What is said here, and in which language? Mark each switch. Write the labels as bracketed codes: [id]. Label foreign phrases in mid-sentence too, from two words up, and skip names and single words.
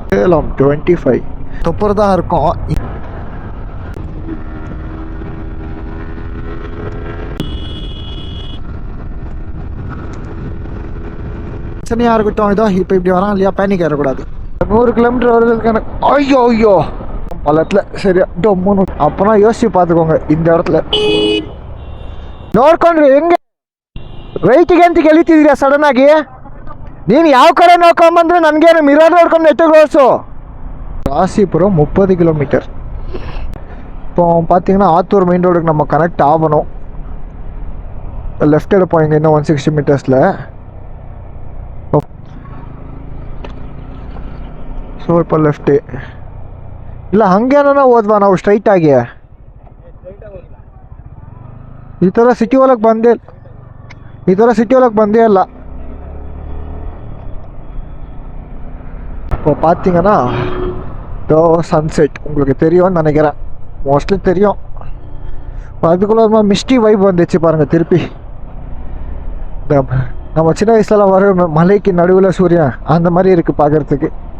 [ta] சேலம் 25 தொப்பர் தான் இருக்கும். பிரச்சனையாக இருக்கட்டும். இதோ இப்போ இப்படி வரான் இல்லையா, பேனிக் ஏறக்கூடாது. 100 கிலோமீட்டர் வருதுக்கான ஐயோ ஐயோ பள்ளத்தில் சரியா டொம்முன்னு அப்போனா யோசிச்சு பார்த்துக்கோங்க. இந்த இடத்துல [kn] ನೋಡ್ಕೊಂಡ್ರಿ ಹೆಂಗೆ ರೈಟಿಗೆ ಅಂತ ಕೇಳಿತಿದ್ದೀರಾ ಸಡನ್ ಆಗಿ? ನೀನು ಯಾವ ಕಡೆ ನೋಡ್ಕೊಂಬಂದ್ರೆ ನನಗೇನು ಮಿರರ್ ನೋಡ್ಕೊಂಡು ನೆಟ್ಟಿಗೆ ಓಡಿಸು. [ta] ராசிபுரம் 30 கிலோமீட்டர். இப்போ பார்த்தீங்கன்னா ஆத்தூர் [en] main road [ta] நம்ம கனெக்ட் ஆகணும். லெஃப்ட் எடுப்போம் இங்கே இன்னும் 160 மீட்டர்ஸில். [kn] ಸೊ இப்போ ಲೆಫ್ಟ್ ಇಲ್ಲ ಹಂಗೇನ ಹೋದ್ವಾ ನಾವು ಸ್ಟ್ರೈಟ್ ಆಗಿ? ಈ ಥರ ಸಿಟಿ ಒಳಗೆ ಬಂದೇ ಇಲ್ಲ. [ta] இப்போ பார்த்தீங்கன்னா சன்செட் உங்களுக்கு தெரியும்னு நினைக்கிறேன், மோஸ்ட்லி தெரியும். அதுக்குள்ள [en] misty vibe [ta] வந்துச்சு பாருங்கள். திருப்பி நம்ம சின்ன வயசுலலாம் வர மலைக்கு நடுவில் சூரியன் அந்த மாதிரி இருக்குது பார்க்குறதுக்கு.